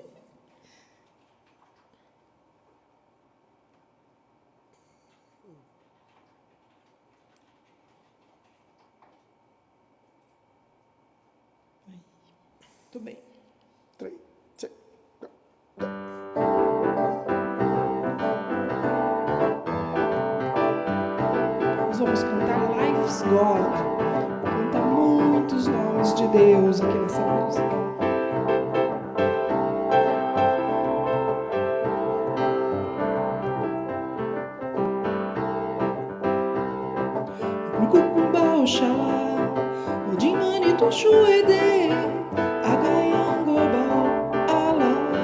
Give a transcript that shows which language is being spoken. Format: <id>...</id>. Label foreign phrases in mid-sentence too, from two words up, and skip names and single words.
<pt>Tudo bem. 3, 7, Nós vamos cantar Life's God. Canta muitos nomes de Deus aqui nessa música. Kukumba Oxalá, Odimani Toshuede, Agayangoba Alá.</pt>